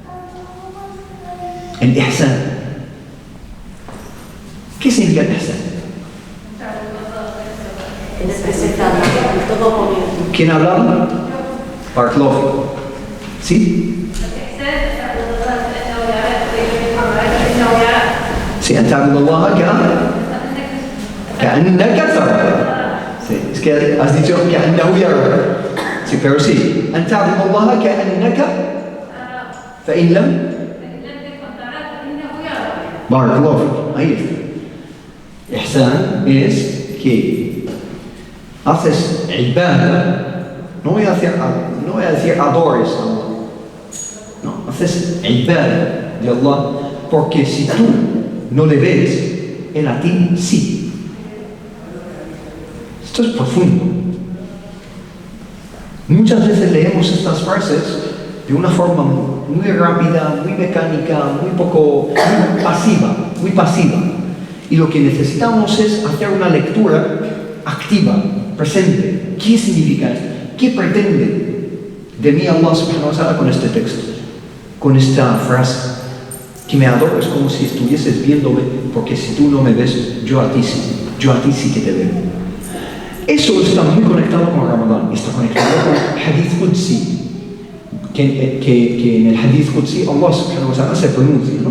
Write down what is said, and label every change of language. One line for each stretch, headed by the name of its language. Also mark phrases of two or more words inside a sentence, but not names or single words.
Spanish: El ihsan. ¿Qué significa el ihsan? ¿Quién habla? Bartlov. ¿Sí? Sí,
Arabic: أن تعبد الله كأنك تراه.
Spanish: Sí, es que has dicho
Arabic: كأنه يراك.
Spanish: Sí, pero sí.
Arabic: أن تعبد الله كأنك فإن لم بارك الله فيك.
Spanish: Ahí está. Ihsan es que haces ibada, no voy a decir adores a Allah, no, haces ibada de Allah, porque si tú no le ves, Él a ti sí. Esto es profundo. Muchas veces leemos estas frases de una forma muy rápida, muy mecánica, muy pasiva. Y lo que necesitamos es hacer una lectura activa, presente. ¿Qué significa esto? ¿Qué pretende de mí
Arabic: الله سبحانه وتعالى
Spanish: con este texto? Con esta frase. Que me adores como si estuvieses viéndome, porque si tú no me ves, yo a ti sí que te veo. Eso está muy conectado con Ramadán, está conectado con
Arabic: حديث قدسي.
Spanish: Que en el
Arabic: حديث قدسي الله سبحانه وتعالى
Spanish: se pronuncia, ¿no?